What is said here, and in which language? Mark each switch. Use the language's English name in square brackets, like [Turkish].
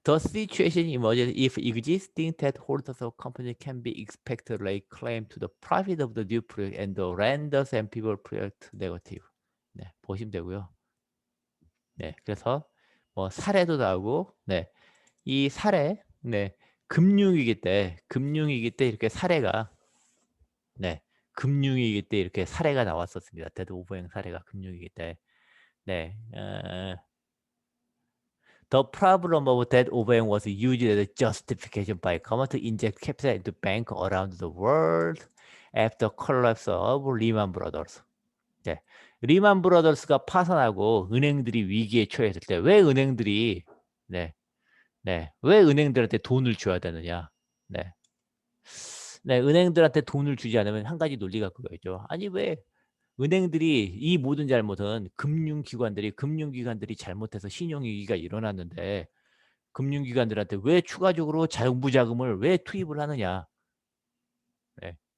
[English] The situation emerges if existing debt holders of company can be expected to lay claim to the profit of the new project and the renders and people project negative. [Korean] 네, 보시면 되고요. 네, 그래서 뭐 사례도 나오고, 네, 이 사례, 네, 금융위기 때 이렇게 사례가, 네, 금융위기 때 이렇게 사례가 나왔었습니다. 데드 오버행 사례가 금융위기 때, 네, [English] The problem of debt overhang was used as a justification by government to inject capital into banks around the world after collapse of Lehman Brothers. [Korean] 네. 리만 브라더스가 파산하고 은행들이 위기에 처했을 때 왜 은행들이 네, 네, 왜 은행들한테 돈을 줘야 되느냐? 네, 네, 은행들한테 돈을 주지 않으면 한 가지 논리가 그거죠. 아니 왜 은행들이 이 모든 잘못은 금융기관들이 잘못해서 신용위기가 일어났는데 금융기관들한테 왜 추가적으로 정부 자금을 왜 투입을 하느냐? 네.